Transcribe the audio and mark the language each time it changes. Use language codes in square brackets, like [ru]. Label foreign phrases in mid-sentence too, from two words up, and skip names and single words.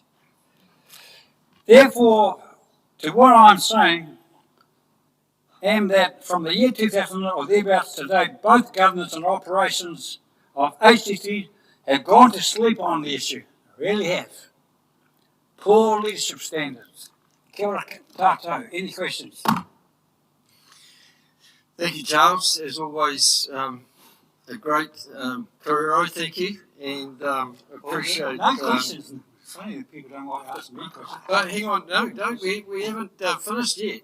[en] Therefore, to what I'm saying, am that from the year 2000 or thereabouts today, both governments and operations of HDC have gone to sleep on the issue. Really have. Poor leadership standards. [mi] Kia ora tātou. [en] Any questions? Thank you, Charles. As always, a great career. Thank you, and appreciate. No questions. It's funny that people don't like asking me questions. But hang on, no, we haven't finished yet.